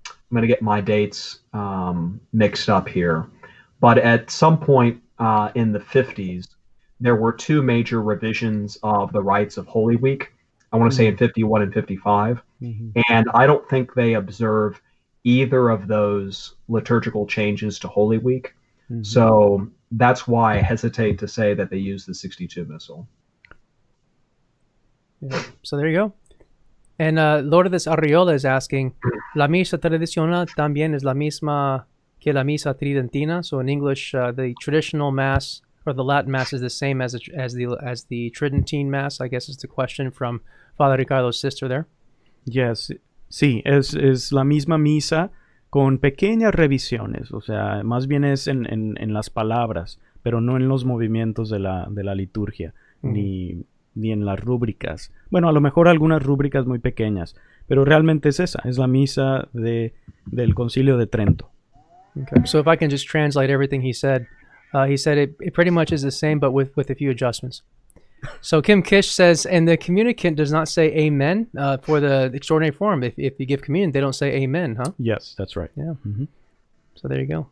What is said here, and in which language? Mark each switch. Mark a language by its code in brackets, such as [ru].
[en] I'm going to get my dates mixed up here, but at some point in the 50s, there were two major revisions of the rites of Holy Week. I want to say in 51 and 55, and I don't think they observe either of those liturgical changes to Holy Week. So that's why I hesitate to say that they use the 62 missal. Yeah. So there you go. And Lourdes Arriola is asking, [es] ¿La misa tradicional también es la misma que la misa tridentina? [en] So in English, the traditional mass or the Latin mass is the same as the Tridentine mass, I guess is the question from Father Ricardo's sister there. Yes, [es] sí, es la misma misa con pequeñas revisiones, o sea, más bien es en las palabras, pero no en los movimientos de la liturgia, ni en las rúbricas. Bueno, a lo mejor algunas rúbricas muy pequeñas, pero realmente es esa, es la misa del Concilio de Trento. [en] Okay. So if I can just translate everything he said it pretty much is the same, but with a few adjustments. So Kim Kish says, and the communicant does not say amen for the extraordinary form. If you give communion, they don't say amen, huh? Yes, that's right. Yeah. So there you go.